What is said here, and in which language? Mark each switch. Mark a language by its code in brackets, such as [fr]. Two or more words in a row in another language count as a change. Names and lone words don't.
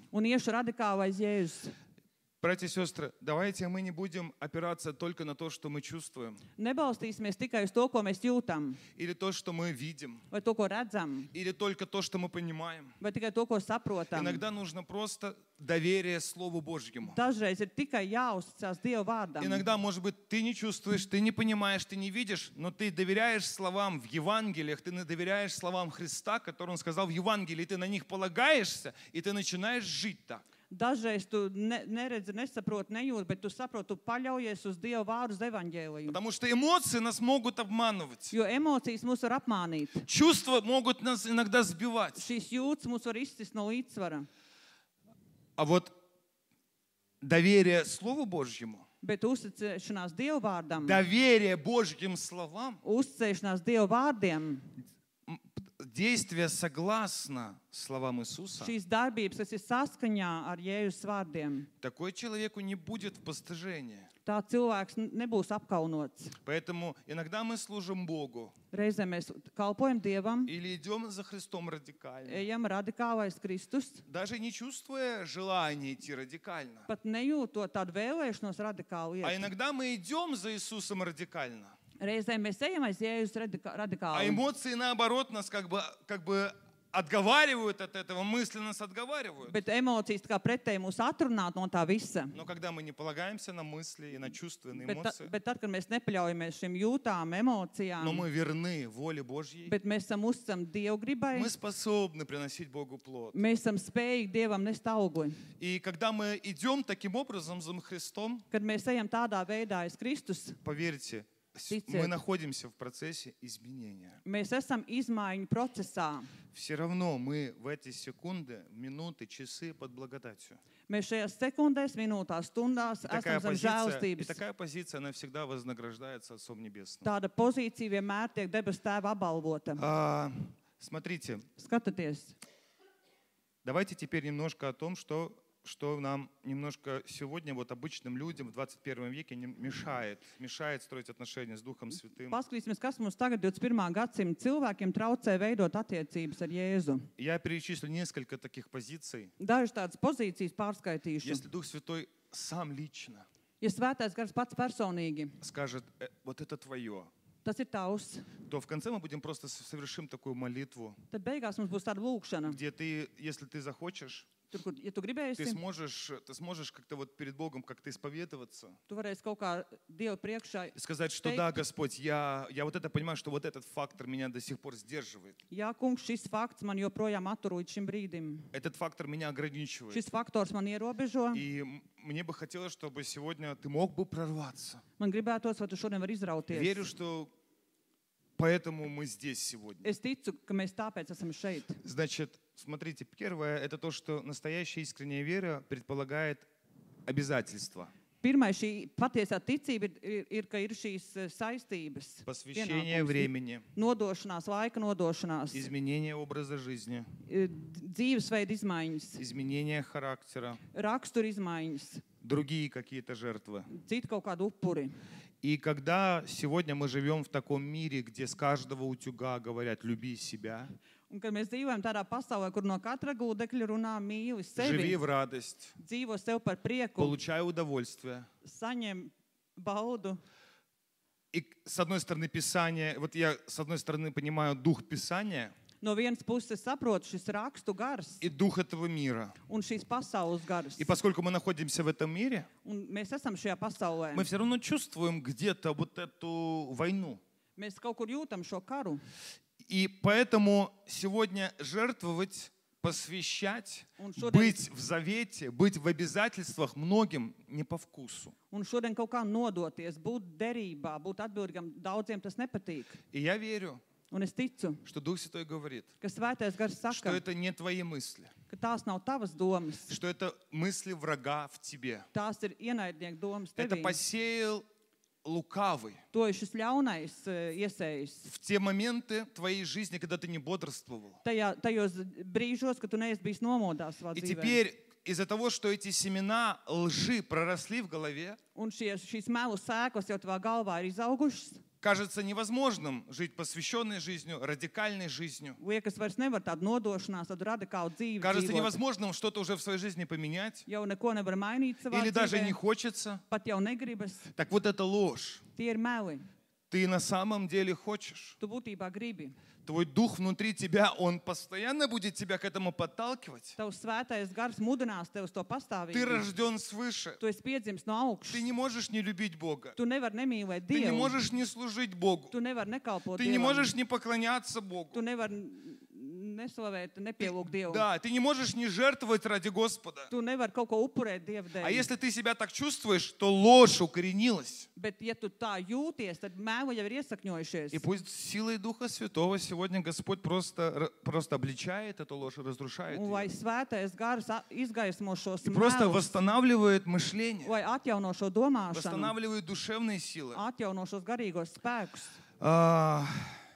[lv] un iešu radikāli aiz Jēzus. [ru] Братья и сестры, давайте мы не будем опираться только на то, что мы чувствуем, [lv] Nebalstīsimies tikai uz to, ko mēs jūtam, [ru] или то, что мы видим, [lv] vai to, ko redzam, [ru] или только то, что мы понимаем. [lv] vai tikai to, ko saprotam. [ru] Иногда нужно просто доверие Слову Божьему. [lv] Dažreiz ir tikai jāuzticas Dieva vārdam. [ru] Иногда, может быть, ты не чувствуешь, ты не понимаешь, ты не видишь, но ты доверяешь словам в Евангелиях, ты доверяешь словам Христа, которые Он сказал в Евангелии, и ты на них полагаешься, и ты начинаешь жить так. [lv] Dažreiz tu neredzi, nesaproti, nejūti, bet tu saproti, tu paļaujies uz Dieva vārdu, uz evaņģēliju. [ru] Потому что эмоции нас могут обманывать. [lv] Jo emocijas mūs var apmānīt. [ru] Чувства могут нас иногда сбивать. [lv] Šīs jūtas mūs var izcist no līdzsvara. [ru] А вот доверие Слову Божьему, [lv] Bet uzticēšanās Dieva vārdam, [ru] доверие Божьим словам, [lv] uzticēšanās Dieva vārdiem, [ru] действие согласно словам Иисуса, [lv] šīs darbības, kas ir saskaņā ar Jēzus vārdiem, [ru] такой человеку не будет в постыжении. [lv] Tā cilvēks nebūs apkaunots. [ru] Поэтому иногда мы служим Богу [lv] Reizē mēs kalpojam Dievam, [ru] или идем за Христом радикально, [lv] ejam radikālais Kristus, [ru] даже не чувствуя желания идти радикально. [lv] pat nejūtot tādu vēlēšanos radikālu [ru] А [lv] iet. [ru] иногда мы идем за Иисусом радикально, [lv] Reizē mēs ejam aiz Jēzus [ru] а [lv] radikāli. [ru] эмоции наоборот нас как бы отговаривают от этого, мысли нас отговаривают. [lv] Bet emocijas tā kā pretēji mūs atrunāt no tā visa. [ru] Но когда мы не полагаемся на мысли и на чувства, и на [lv] Bet, [ru] эмоции, [lv] bet tad, kad mēs nepaļaujamies šim jūtām, emocijām, [ru] но мы верны воле Божьей, [lv] bet mēs esam uzticami Dievu gribai, [ru] мы способны приносить Богу плод. [lv] mēs esam spējīgi Dievam nest augli. [ru] И когда мы идем таким образом за Христом, [lv] Kad mēs ejam tādā veidā aiz Kristus, [ru] поверьте, [lv] Тицет. [ru] мы находимся в процессе изменения. [lv] mēs esam izmaiņu procesā. [ru] Все равно мы в эти секунды, минуты, часы под благодатью. [lv] Mēs šajās sekundēs, minūtās, stundās [ru] И такая [lv] esam zem žēlstības. [ru] позиция, она всегда вознаграждается Отцом Небесным. [lv] Tāda pozīcija vienmēr tiek debesu tēva apbalvota. [ru] Смотрите, [lv] Skatieties, [ru] давайте теперь немножко о том, что нам немножко сегодня, вот обычным людям в 21 веке мешает строить отношения с Духом Святым. [lv] paskatīsimies, kas mums tagad 21. gadsimta cilvēkiem traucē veidot attiecības ar Jēzu. [ru] Я перечислю несколько таких позиций. [lv] Dažas tādas pozīcijas pārskaitīšu. [ru] Если Дух Святой сам лично [lv] Ja svētais gars pats personīgi, [ru] скажет, вот это твое, [lv] tas ir tavs, [ru] то в конце мы будем просто совершим такую молитву, [lv] tad beigās mums būs tāda lūkšana. [ru] где ты, если ты захочешь, [lv] Tur, kur, ja tu [ru] ты [lv] gribēsi, [ru] сможешь как-то вот перед Богом как-то исповедоваться [lv] tu varēsi kaut kā Dievu priekšā. [ru] и сказать, что да, Господь, я вот это понимаю, что вот этот фактор меня до сих пор сдерживает. [lv] Jā, kungs, šis fakts man joprojām attur līdz šim brīdim. [ru] Этот фактор меня ограничивает. [lv] Šis faktors man ierobežo. [ru] И мне бы хотелось, чтобы сегодня ты мог бы прорваться. [lv] Man gribētos, vai tu šodien vari izrauties. [ru] Верю, что поэтому мы здесь сегодня. [lv] Es ticu, ka mēs tāpēc esam šeit. [ru] Значит, смотрите, первое, это то, что настоящая искренняя вера предполагает обязательства. [lv] Pirmais, šī patiesā ticība ir, ka ir šīs saistības. [ru] Посвящение [lv] Pienākums, [ru] времени, [lv] Nodošanās, laika nodošanās, [ru] изменение образа жизни, [lv] dzīvesveida izmaiņas, [ru] изменение характера, [lv] rakstura izmaiņas, [ru] другие какие-то жертвы. [lv] citu kaut kādu upuri. [ru] И когда сегодня мы живем в таком мире, где с каждого утюга говорят «люби себя», [lv] Un kad mēs dzīvojam tādā pasaulē, kur no katra gūdekļa runā mīli [ru] «живи [lv] sevi, [ru] в радость», [lv] dzīvo sev par prieku, [ru] «получай удовольствие». [lv] saņem baudu. [ru] И с одной стороны Писание, вот я с одной стороны понимаю дух Писания [lv] No vienas puses saprotu šis rakstu gars [ru] и дух этого мира. [lv] un šīs pasaules gars. [ru] И поскольку мы находимся в этом мире, [lv] Un mēs esam šajā pasaulē. [ru] мы все равно чувствуем где-то вот эту войну. [lv] Mēs kaut kur jūtam šo karu. [ru] И поэтому сегодня жертвовать, посвящать, [lv] Un šodien, [ru] быть в завете, быть в обязательствах многим не по вкусу. [lv] un šodien kaut kā nodoties, būt derībā, būt atbildīgam, daudziem tas nepatīk. [ru] И я верю, [lv] Un es ticu, [ru] что Дух Святой говорит, [lv] ka svētais gars [ru] что [lv] saka, [ru] это не твои мысли, [lv] ka tās nav tavas domas, [ru] что это мысли врага в тебе. [lv] tās ir ienaidnieku domas [ru] Это [lv] tevī. [ru] посеял лукавый [lv] To ir šis ļaunais iesējis. [ru] в те моменты твоей жизни, когда ты не бодрствовал. [lv] Tajos brīžos, kad tu neesi bijis nomodās savā [ru] И [lv] dzīvē. [ru] теперь из-за того, что эти семена лжи проросли в голове, [lv] Un šīs melu sēklas jau tavā galvā ir izaugušas. [ru] кажется невозможным жить посвященной жизнью, радикальной жизнью. [lv] Liekas, vairs nevar tādu nodošanās, tādu radikālu dzīvi [ru] Кажется [lv] dzīvot. [ru] невозможным что-то уже в своей жизни поменять. [lv] Jau neko nevar mainīt savā [ru] Или даже не [lv] dzīvē, [ru] хочется. [lv] pat jau negribas. [ru] Так вот это ложь. [lv] Tie ir meli. [ru] Ты на самом деле хочешь. [lv] Tu būtībā gribi. [ru] Твой дух внутри тебя, он постоянно будет тебя к этому подталкивать. [lv] Tavs svētais gars mudinās tev uz to [ru] Ты [lv] pastāvīgi. [ru] рожден свыше. [lv] Tu esi piedzimis no [ru] Ты [lv] augšas. [ru] не можешь не любить Бога. [lv] Tu nevari nemīlēt [ru] Ты не [lv] Dievu. [ru] можешь не служить Богу. [lv] Tu nevari nekalpot [ru] Ты не [lv] Dievam. [ru] можешь не поклоняться Богу. [lv] Tu nevari neslavēt, nepielūgt Dievu. [ru] Да, ты не можешь не жертвовать ради Господа. [lv] Tu nevari kaut ko upurēt Dievu [ru] А [lv] dēļ. [ru] если ты себя так чувствуешь, то ложь укоренилась. [lv] Bet, ja tu tā jūties, tad mēlu jau ir iesakņojušies. [ru] И пусть силой Духа Святого сегодня Господь просто обличает эту ложь и разрушает [lv] Un lai [ru] ее. [lv] svētais gars izgaismo šos [ru] И просто [lv] melus, [ru] восстанавливает мышление, [lv] lai atjauno šo domāšanu, [ru] восстанавливает душевные силы. [lv] atjauno šos garīgos spēkus.